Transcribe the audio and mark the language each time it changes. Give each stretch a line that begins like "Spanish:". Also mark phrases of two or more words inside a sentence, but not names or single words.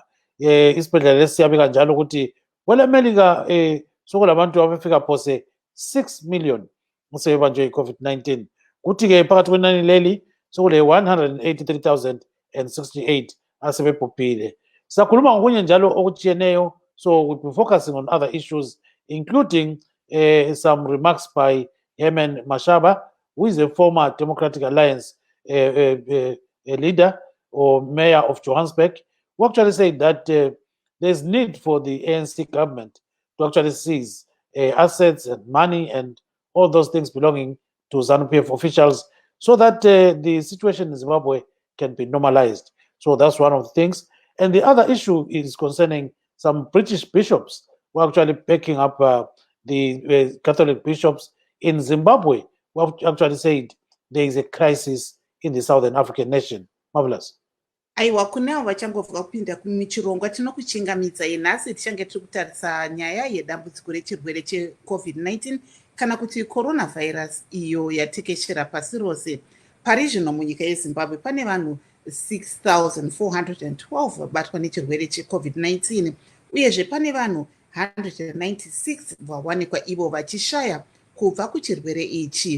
North Ndebele: Isibhedlela lesi siyabika njalo ukuthi kwelemelika sokulabantu abafika phose 6 million asebebanjwe i-COVID-19 kuthi ke phakathi kwenani leli sokule 183,068 asebebhubhile. Sakhuluma ngokunye njalo okutshiyeneyo,
English: so we'll be focusing on other issues including some remarks by Herman Mashaba, who is a former Democratic Alliance leader or mayor of Johannesburg, who actually said that there's need for the ANC government to actually seize assets and money and all those things belonging to ZANU-PF officials so that the situation in Zimbabwe can be normalized. So that's one of the things. And the other issue is concerning some British bishops who are actually backing up the Catholic bishops in Zimbabwe, who have actually said there is a crisis in the Southern African nation. Marvelous.
Shona: Aiwa, kunao vachangobva kupinda kumichirongwa tinokuchingamidza yenhasi tichange tiri kutarisa nyaya yedambudziko rechirwere cheCovid-19 kana kuti coronavirus iyo yatekeshera pasi rose. Pari zvino munyika yeZimbabwe pane vanhu 6,412 vabatwa nechirwere cheCovid-19 uyezve pane vanhu 196 vawanikwa ivo vachishaya kubva kuchirwere ichi.